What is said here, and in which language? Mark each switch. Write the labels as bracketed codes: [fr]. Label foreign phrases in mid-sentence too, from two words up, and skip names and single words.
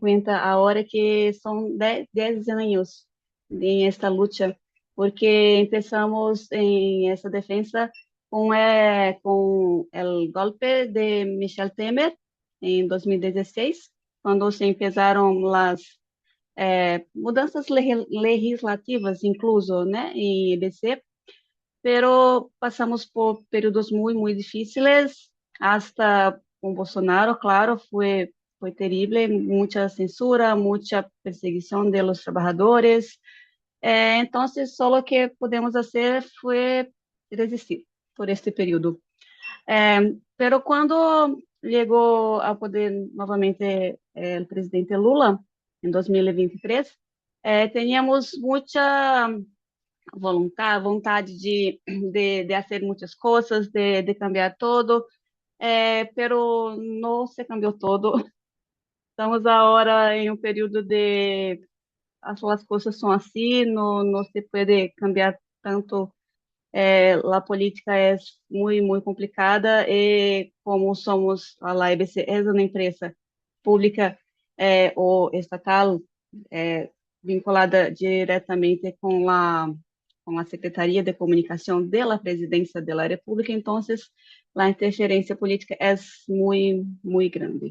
[es] cuenta ahora que son 10 años en esta lucha, porque empezamos en esa defensa con el golpe de Michel Temer en 2016, cuando se empezaron las mudanças legislativas, incluso, né, em EBC, pero [pt] passamos por períodos muito difíceis, [es] hasta [pt] com Bolsonaro, claro, foi terrível, muita censura, muita perseguição [es] de los trabajadores. [pt] Então, só o que podemos fazer foi resistir por este período. Pero quando chegou ao poder novamente o presidente Lula, em 2023, tínhamos muita vontade de fazer muitas coisas, [es] de cambiar todo, pero [pt] não se cambiou todo. Estamos agora em um período de as coisas são assim, não se pode cambiar tanto. A política é muito complicada e como somos a EBC é uma empresa pública ou estatal vinculada diretamente com a Secretaria de Comunicação da Presidência da República, então a interferência política é muito grande.